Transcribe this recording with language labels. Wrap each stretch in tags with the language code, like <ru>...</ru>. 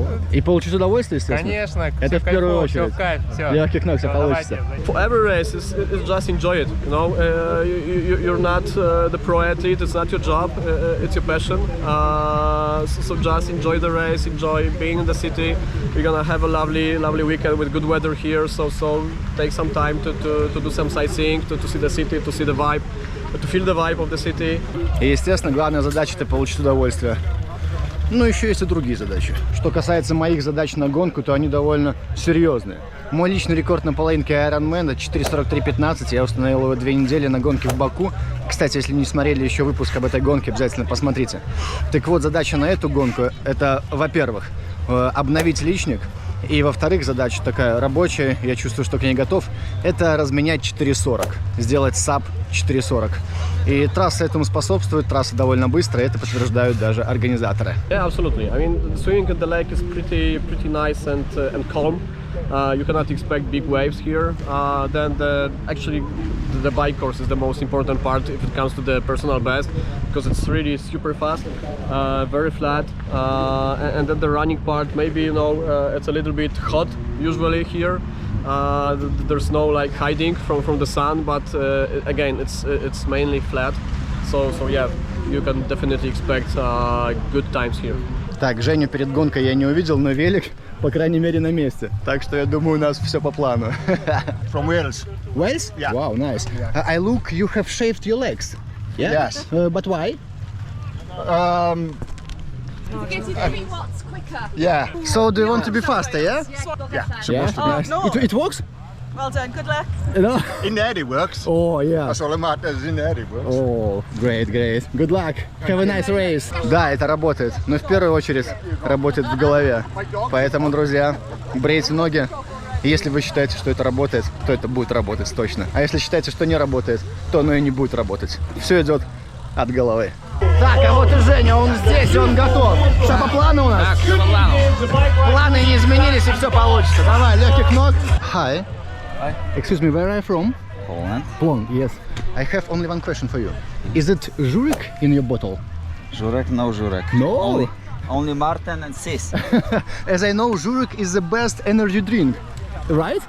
<ru>И получить удовольствие, естественно? Конечно. Это в первую очередь. Легких ног, все получится.</ru> <en>For every race, is just enjoy it. You know, you're not the pro athlete. It's not your job. It's your passion. So just enjoy the race. Enjoy being in the city. We're gonna have a lovely weekend with good weather here. So take some time to do some sightseeing, to see the city, to see the vibe, to feel the vibe of the city.</en> <ru>И, естественно, главная задача – это получить удовольствие. Но еще есть и другие задачи. Что касается моих задач на гонку, то они довольно серьезные. Мой личный рекорд на половинке Ironman 4:43:15. Я установил его 2 недели на гонке в Баку. Кстати, если не смотрели еще выпуск об этой гонке, обязательно посмотрите. Так вот, задача на эту гонку – это, во-первых, обновить личник. И, во-вторых, задача такая рабочая, я чувствую, что к ней готов, это разменять 4:40, сделать САП 4:40. И трасса этому способствует, трасса довольно быстрая, это подтверждают даже организаторы.</ru> <en>Yeah, absolutely. I mean, swimming at the lake is pretty nice and calm. You cannot expect big waves here. Then the bike course is the most important part if it comes to the personal best, because it's really super fast, very flat, and then the running part, maybe, you know, it's a little bit hot usually here. There's no like hiding from the sun, but again, it's mainly flat. So yeah, you can definitely expect good times here.</en> <ru>Так, Женю перед гонкой я не увидел, но велик, по крайней мере, на месте. Так что я думаю, у нас все по плану.</ru> <en>From Wales. Wales? Yeah. Wow, nice. I look, you have shaved your legs. Yeah? Yes. But why? Yeah. So do you want to be faster, yeah? Yeah. Yeah. Nice. no. It works? Well done, good luck. No? In the end it works. Oh, yeah. That's all that matters. In the end it works. О, great. Good luck. Have a nice race.</en> <ru>Да, это работает, но в первую очередь работает в голове. Поэтому, друзья, брейте ноги. И если вы считаете, что это работает, то это будет работать точно. А если считаете, что не работает, то оно и не будет работать. Все идет от головы. Так, а вот и Женя, он здесь, он готов. Все по плану у нас? Так, все по плану. Планы не изменились, и все получится. Давай, легких ног.</ru> <en>Hi. Excuse me, where are you from? Poland. Poland, yes. I have only one question for you. Is it Zurich in your bottle? Żurek, no Żurek. No. Only Martin and Sis. As I know, Zurich is the best energy drink, right?</en>